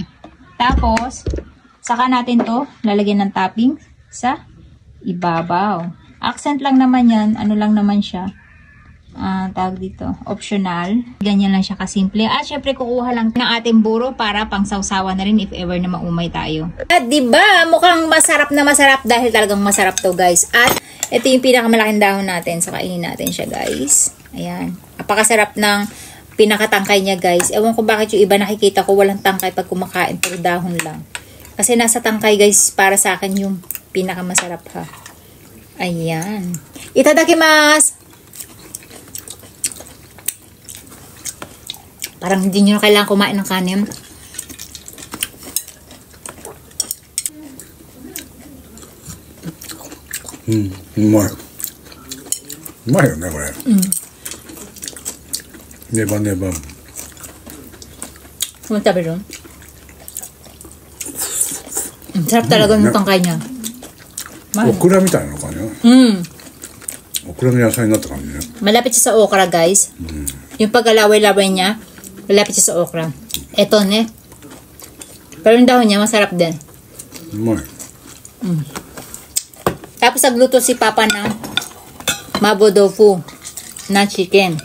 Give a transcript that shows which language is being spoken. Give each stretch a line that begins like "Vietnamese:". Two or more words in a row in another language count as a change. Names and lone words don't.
Filipino: Tapos, saka natin to lalagyan ng topping sa ibabaw. Accent lang naman yan. Ano lang naman siya. Tawag dito. Optional. Ganyan lang siya kasimple. At syempre, kukuha lang ng ating buro para pang sawsawa na rin if ever na maumay tayo. At diba, mukhang masarap na masarap dahil talagang masarap to guys. At ito yung pinakamalaking dahon natin. So, kainin natin siya guys. Ayan. Napakasarap ng pinakatangkay niya, guys. Ewan ko bakit yung iba nakikita ko walang tangkay pag kumakain, pero dahon lang. Kasi nasa tangkay, guys, para sa akin yung pinakamasarap, ha. Ayan. Itadakimasu! Parang hindi nyo na kailangan kumain ng kanin.
Japanese: うまい。うまいよね、これ。ネバネバ。
Filipino: Kung tabi ron. Sarap talaga ng tangkay niya.
Japanese: オクラみたいなのかね。オクラの野菜になった感じね。
Filipino: Malapit siya sa okra, guys. Yung pagkalaway-laway niya, malapit siya sa okra. Eto, ne. Pero yung dahon niya, masarap din.
Japanese: うまい。
Filipino: Tapos nagluto si Papa ng mabo tofu na chicken.